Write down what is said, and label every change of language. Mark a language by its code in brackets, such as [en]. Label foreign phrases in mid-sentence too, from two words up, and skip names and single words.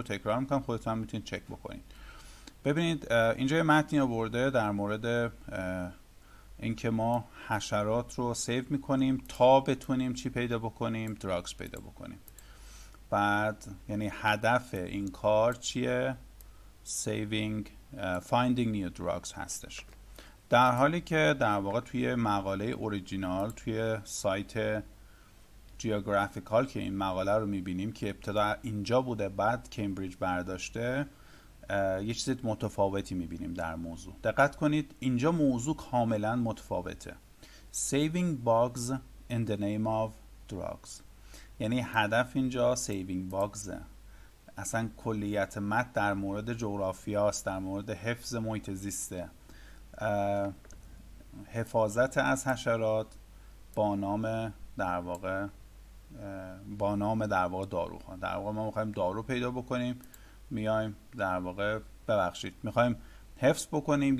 [fa] تکرار میکنم، خودتون هم میتونید چک بکنید. ببینید اینجا یه متنی آورده در مورد اینکه ما حشرات رو سیو میکنیم تا بتونیم چی پیدا بکنیم؟ دراگز پیدا بکنیم. بعد یعنی هدف این کار چیه؟ [en] finding new drugs هستش. [fa] در حالی که در واقع توی مقاله اوریجینال توی سایت جیوگرافیکال که این مقاله رو میبینیم که ابتدا اینجا بوده بعد کمبریج برداشته، یه چیز متفاوتی میبینیم در موضوع. دقت کنید اینجا موضوع کاملا متفاوته. [en] Saving bugs in the name of drugs، [fa] یعنی هدف اینجا [en] saving bugs. [fa] اصلا کلیت متن در مورد جغرافیاست، در مورد حفظ محیط زیسته، حفاظت از حشرات با نام در واقع داروها. در واقع ما میخوایم دارو پیدا بکنیم، میایم در واقع میخوایم حفظ بکنیم.